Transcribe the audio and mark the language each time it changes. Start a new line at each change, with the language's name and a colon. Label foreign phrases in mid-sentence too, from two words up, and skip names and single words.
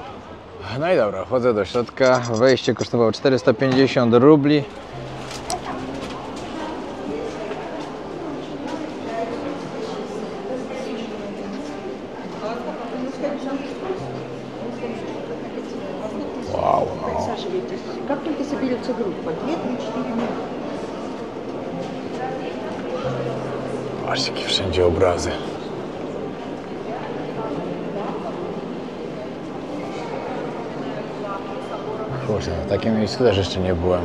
Polish: No i dobra, wchodzę do środka, wejście kosztowało 450 rubli. Wow, no.
Russian: Как только соберется группа, 2-3-4 минуты.
Polish: Patrzcie, jakie wszędzie obrazy. Kurczę, w takim miejscu też jeszcze nie byłem.